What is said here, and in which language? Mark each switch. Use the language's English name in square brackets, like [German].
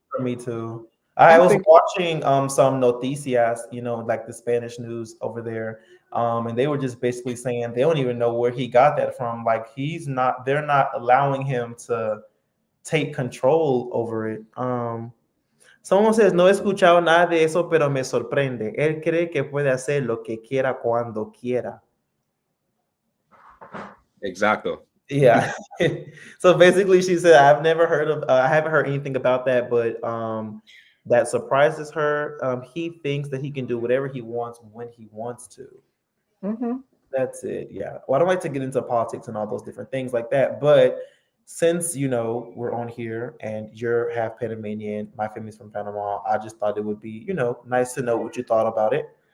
[English] for me too. I I'm was thinking, watching some noticias, like the Spanish news over there. And they were just basically saying they don't even know where he got that from. Like they're not allowing him to take control over it. Someone says, [Spanish] no he escuchado nada de eso, pero me sorprende. Él cree que puede hacer lo que quiera cuando quiera. [English] Exactly. Yeah. So basically, she said, I haven't heard anything about that, but that surprises her. He thinks that he can do whatever he wants when he wants to. hmm That's it. Yeah. Well, I don't like to get into politics and all those different things like that, but since we're on here and you're half Panamanian, my family's from Panama, I just thought it would be nice to know what you thought about it.